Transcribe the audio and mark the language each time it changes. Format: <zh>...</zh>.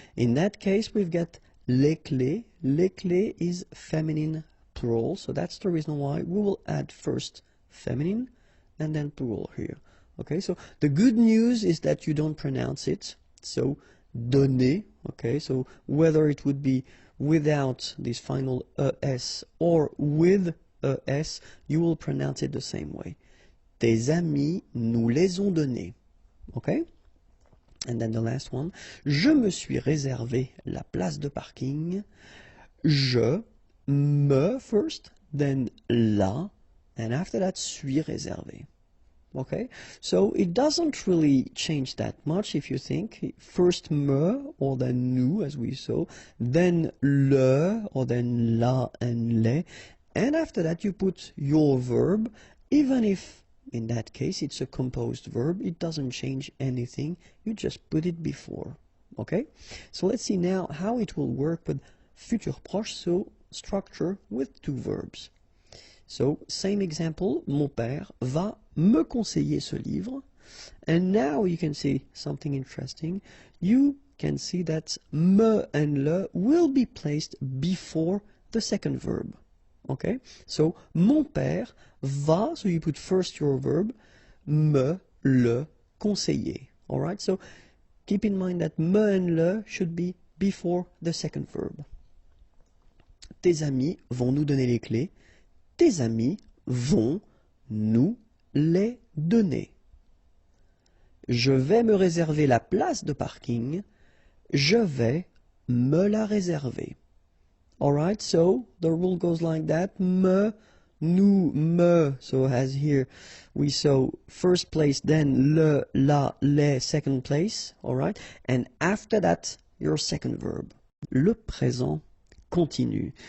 <en>In that case we've got les clés. Les clés is feminine plural, so that's the reason why we will add first feminine and then plural here. Okay, so the good news is that you don't pronounce it, so donner, okay, so whether it would be without this final es or with E-S, you will pronounce it the same way.</en> <fr>Tes amis nous les ont donnés. Okay?</fr> <en>And then the last one.</en> <fr>Je me suis réservé la place de parking.</fr> <en>Je, me first, then la, and after that, suis réservé. Okay, so it doesn't really change that much if you think. First me, or then nous, as we saw, then le, or then la and le, and after that you put your verb, even if in that case it's a composed verb, it doesn't change anything, you just put it before. Okay, so let's see now how it will work with futur proche, so structure with two verbs. So, same example,</en> <fr>mon père va me conseiller ce livre.</fr> <en>And now you can see something interesting. You can see that me and le will be placed before the second verb. Okay? So, mon père va, so you put first your verb, me, le, conseiller. Alright? So, keep in mind that me and le should be before the second verb.</en> <fr>Tes amis vont nous donner les clés. Tes amis vont nous les donner. Je vais me réserver la place de parking. Je vais me la réserver.</fr> <en>Alright, so the rule goes like that. Me, nous, me. So as here we saw first place, then le, la, les, second place. Alright, and after that, your second verb.</en> <fr>Le présent continu.</fr>